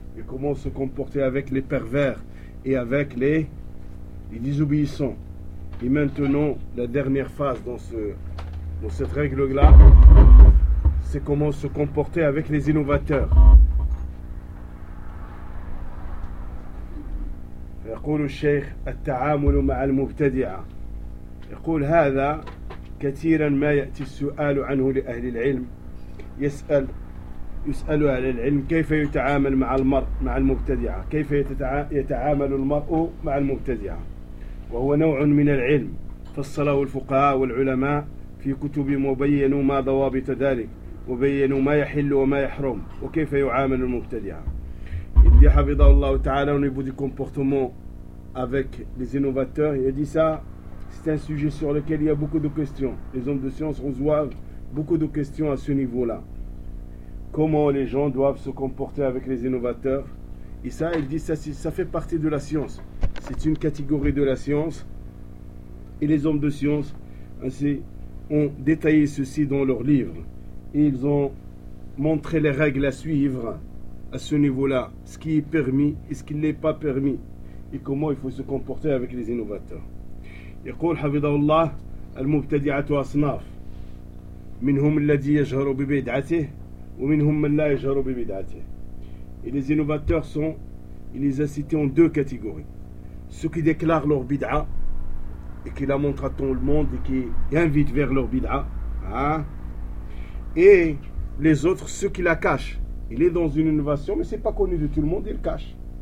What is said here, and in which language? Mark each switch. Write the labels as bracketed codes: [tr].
[fr] Et comment se comporter avec les pervers et avec les désobéissants. Et maintenant, la dernière phase dans cette règle-là, c'est comment se comporter avec les innovateurs. [ar] يقول الشيخ التعامل مع المبتدعة. يقول هذا كثيرا ما يأتي السؤال عنه لأهل العلم. يسأل أهل العلم كيف يتعامل مع المرء مع المبتدعة، كيف يتعامل المرء مع المبتدعة، وهو نوع من العلم فصله الفقهاء والعلماء في كتب وبينوا ما ضوابط ذلك، وبينوا ما يحل وما يحرم، وكيف يعامل المبتدعة. [fr] Il dit, Hafidhahullah Ta'ala, au niveau du comportement avec les innovateurs, il a dit ça, c'est un sujet sur lequel il y a beaucoup de questions. Les hommes de science reçoivent beaucoup de questions à ce niveau-là. Comment les gens doivent se comporter avec les innovateurs? Et ça, il dit, ça fait partie de la science. C'est une catégorie de la science. Et les hommes de science ainsi ont détaillé ceci dans leurs livres. Et ils ont montré les règles à suivre à ce niveau-là, ce qui est permis et ce qui ne l'est pas permis, et comment il faut se comporter avec les innovateurs. [ar] يقول حفظه الله المبتدعة أصناف منهم الذي يجهر ببدعته ومنهم من لا يجهر ببدعته. [fr] Et les innovateurs sont, il les a cités en deux catégories, ceux qui déclarent leur bid'a et qui la montrent à tout le monde et qui invitent vers leur bid'a, et les autres, ceux qui la cachent. Il est dans une innovation, mais ce n'est pas connu de tout le monde, il cache.